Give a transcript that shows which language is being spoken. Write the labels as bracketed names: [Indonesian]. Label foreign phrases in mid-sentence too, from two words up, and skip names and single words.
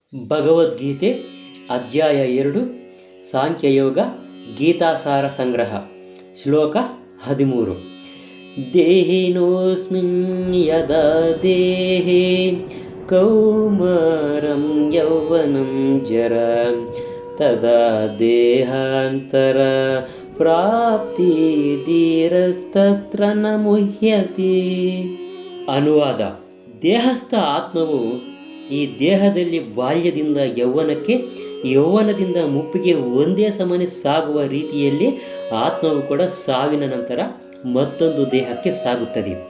[Kannada] ಭಗವದ್ಗೀತೆ ಅಧ್ಯಾಯ 2 ಸಾಂಖ್ಯಯೋಗ ಗೀತಾಸಾರ ಸಂಗ್ರಹ ಶ್ಲೋಕ 13 [Sanskrit] ದೇಹಿನೋಸ್ಮಿನ್ ಯದಾ ದೇಹೇ ಕೌಮಾರಂ ಯೌವನಂ ಜರಾ ತದಾ ದೇಹಾಂತರ ಪ್ರಾಪ್ತಿ ಧೀರಸ್ತತ್ರ ನ ಮುಹ್ಯತೆ. [Kannada] ಅನುವಾದ: ದೇಹಸ್ಥ ಆತ್ಮವು ಈ ದೇಹದಲ್ಲಿ ಬಾಲ್ಯದಿಂದ ಯೌವನಕ್ಕೆ, ಯೌವನದಿಂದ ಮುಪ್ಪಿಗೆ ಒಂದೇ ಸಮನೆ ಸಾಗುವ ರೀತಿಯಲ್ಲಿ ಆತ್ಮವು ಕೂಡ ಸಾವಿನ ನಂತರ ಮತ್ತೊಂದು ದೇಹಕ್ಕೆ ಸಾಗುತ್ತದೆ.